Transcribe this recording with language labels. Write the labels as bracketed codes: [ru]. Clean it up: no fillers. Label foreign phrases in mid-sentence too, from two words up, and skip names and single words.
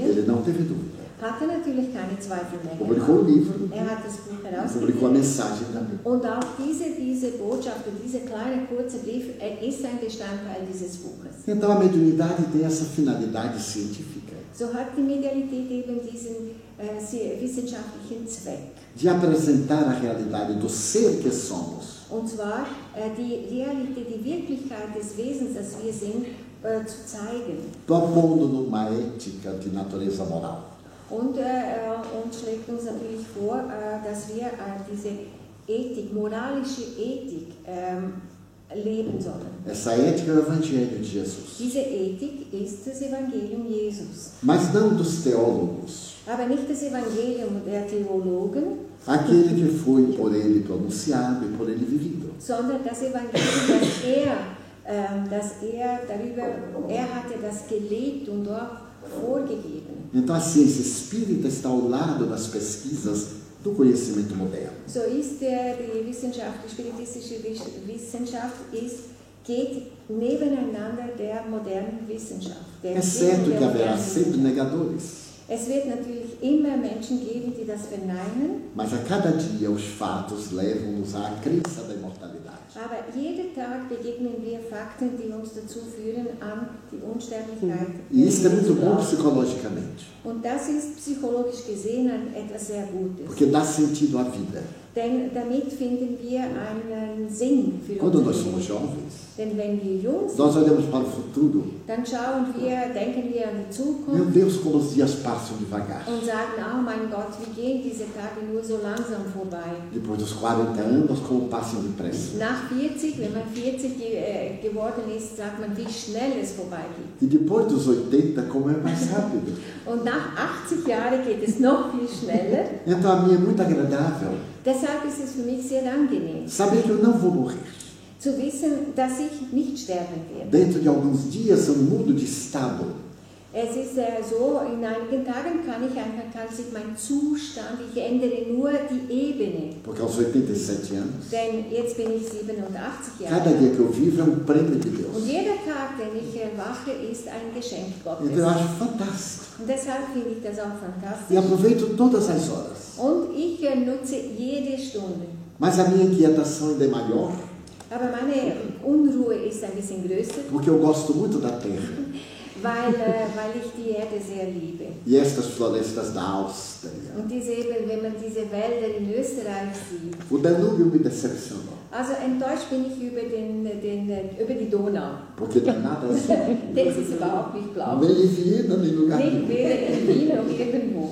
[pt] ele não teve dúvida. [de] hatte natürlich keine Zweifel mehr. [pt] Publicou o livro, [de] Er hat das Buch [pt] publicou a [de] herausgegeben. [pt] mensagem também. [de] Und auch diese Botschaft und dieser kleine kurze Brief ist ein Bestandteil dieses Buches. [pt] Então a mediunidade tem essa finalidade científica, [de] So hat die Medialität eben diesen wissenschaftlichen Zweck. [pt] de apresentar a realidade do ser que somos, [de] Und zwar die Realität, die Wirklichkeit des Wesens, das wir sind, zu zeigen. [pt] propondo numa ética de natureza moral. [de] Und schlägt uns natürlich vor, dass wir diese Ethik, moralische Ethik leben sollen. [pt] Essa ética é o Evangelho de Jesus. [de] Diese Ethik ist das Evangelium Jesus. [pt] Mas não dos teólogos. [de] Aber nicht das Evangelium der Theologen, [pt] Aquele que foi por ele pronunciado e por ele vivido. [de] sondern das Evangelium, er hatte das gelebt und dort vorgegeben. [pt] Então a ciência espírita está ao lado das pesquisas do conhecimento moderno. [de] So ist die Wissenschaft, die spiritistische Wissenschaft geht nebeneinander der modernen Wissenschaft. [pt] É certo que haverá sempre negadores. [de] Es wird natürlich immer Menschen geben, die das verneinen, [pt] Mas a cada dia os fatos levam-nos à crença da imortalidade. [de] aber jeden Tag begegnen wir Fakten, die uns dazu führen an die Unsterblichkeit. [pt] E isso é muito bom psicologicamente, [de] Und das ist psychologisch gesehen etwas sehr Gutes. [pt] porque dá sentido à vida. [de] Denn damit finden wir einen Sinn für [pt] Quando nós [de] unser [pt] somos [de] Leben. [pt] jovens, [de] Denn wenn wir jung sind, [pt] nós olhamos para o futuro, [de] dann denken wir an die [pt] meu [de] Zukunft [pt] Deus, como os dias passam devagar. [de] und sagen, oh mein Gott, wie gehen diese Tage nur so langsam vorbei. [pt] Depois dos 40 anos, como passam depressa. [de] Nach 40, wenn man 40 geworden ist, sagt man, wie schnell es vorbeigeht. [pt] E depois dos 80, como é mais rápido. [de] Und nach 80 Jahren geht es noch viel schneller. [pt] Então a mim é muito agradável [de] Deshalb ist es für mich sehr angenehm, [pt] saber que eu não vou morrer. [de] zu wissen, dass ich nicht sterben werde. [pt] Dentro de alguns dias eu mudo de estado. [de] Es ist so, in einigen Tagen kann sich mein Zustand, ich ändere nur die Ebene. [pt] Porque aos 87 anos, [de] Denn jetzt bin ich 87 Jahre [pt] cada [de] alt. [pt] dia que eu vivo é um prêmio de Deus. [de] Und jeder Tag, den ich erwache, ist ein Geschenk Gottes. [pt] Então eu acho fantástico. [de] Und deshalb finde ich das auch [pt] E [de] fantastisch. [pt] aproveito todas as horas. [de] Und ich nutze jede Stunde. [pt] Mas a minha inquietação ainda é maior, [de] Aber meine Unruhe ist ein bisschen größer, [pt] porque eu gosto muito da terra. [de] weil ich die Erde sehr liebe. [pt] E estas florestas da Áustria. [de] Und wenn man diese Wälder in Österreich sieht. [pt] O Danúbio me decepcionou. [de] Also enttäuscht bin ich über die Donau. [pt] Porque não é nada assim. [de] Das ist überhaupt nicht blau. [pt] Nem em Viena, nem em lugar [de] Nicht [pt] nenhum. [de] weder in Wien noch irgendwo.